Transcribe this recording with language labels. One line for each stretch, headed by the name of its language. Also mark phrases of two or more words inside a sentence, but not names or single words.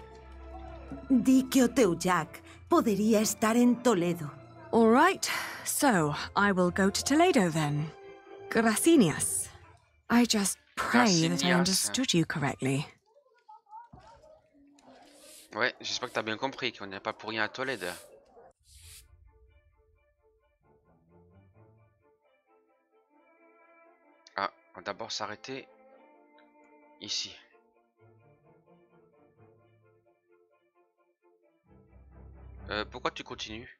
Galician: Di que o teu Jack podería estar en Toledo.
English: All right, so I will go to Toledo then. Gracias. I just pray that I Gracias. understood you correctly.
French: Ouais, j'espère que t'as bien compris qu'on n'est pas pour rien à Tolède. Ah, on va d'abord s'arrêter ici. Pourquoi tu continues?